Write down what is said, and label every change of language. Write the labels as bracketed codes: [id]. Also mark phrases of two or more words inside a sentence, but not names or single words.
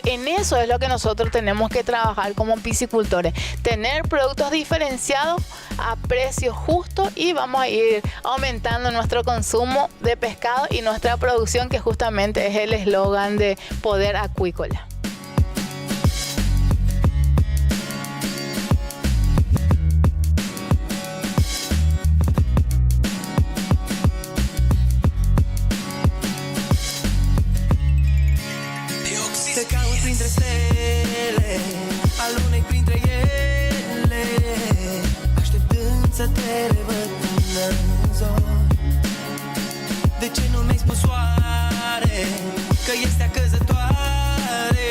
[es] En eso es lo que nosotros tenemos que trabajar como piscicultores, tener productos diferenciados a precios justos, y vamos a ir aumentando nuestro consumo de pescado y nuestra producción, que justamente es el eslogan de Poder Acuícola. [ro] Te caut printre stele, alunec printre ele, așteptând să te revăd până în zori. De ce nu mi-ai spus oare că este acăzătoare?